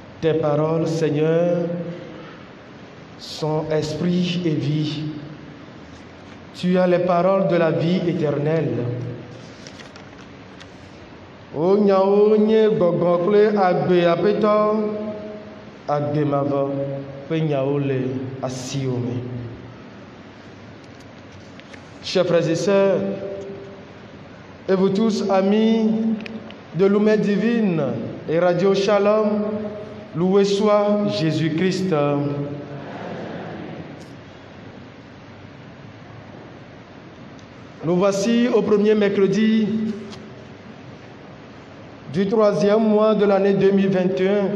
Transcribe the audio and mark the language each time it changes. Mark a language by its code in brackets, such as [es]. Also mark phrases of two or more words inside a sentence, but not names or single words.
[fr] Tes paroles, Seigneur, sont esprit et vie. Tu as les paroles de la vie éternelle. [ee] O nyao nye gbɔgbɔ kple agbe aƒetɔ, agbe mavɔ ƒe nyawo le asiwo me. [fr] Chers frères et sœurs, et vous tous amis de Lumière Divine et Radio Shalom, loué soit Jésus-Christ. Nous voici au premier mercredi du 3e mois de l'année 2021.